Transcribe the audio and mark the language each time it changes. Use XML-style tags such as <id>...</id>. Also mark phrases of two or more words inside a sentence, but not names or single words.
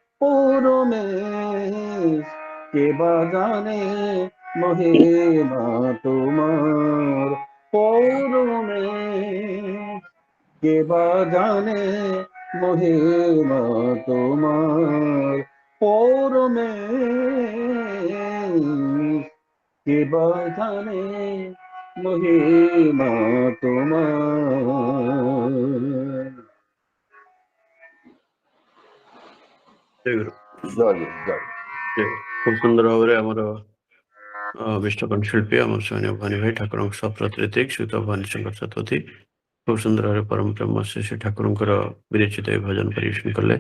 <bn>পৌরমেশ, কে বা জানে মহিমা তোমার পৌরমেশ, কে বা জানে মহিমা তোমার পৌরমেশ, কে বা জানে মহিমা তোমার।</bn> <or>ଜୟ ଗୁରୁ। ଜୟ ଜୟ। ଜୟ ଗୁରୁ। ଖୁବ ସୁନ୍ଦର ଭାବରେ ଆମର ବିଶ୍ୱକର୍ଣ୍ଣ ଶିଳ୍ପୀ ଆମର ସ୍ୱାମୀ ଭବାନୀ ଭାଇ ଠାକୁରଙ୍କ ସପ୍ରତିନିଧି ଶ୍ରୀଯୁକ୍ତ ଭବାନୀ ଶଙ୍କର ଶତପଥୀ ଖୁବ ସୁନ୍ଦର ଭାବରେ ପରମ ପ୍ରେମ ଶ୍ରୀ ଠାକୁରଙ୍କର ବିରଚିତ ଏହି ଭଜନ ପରିବେଷଣ କଲେ।</or>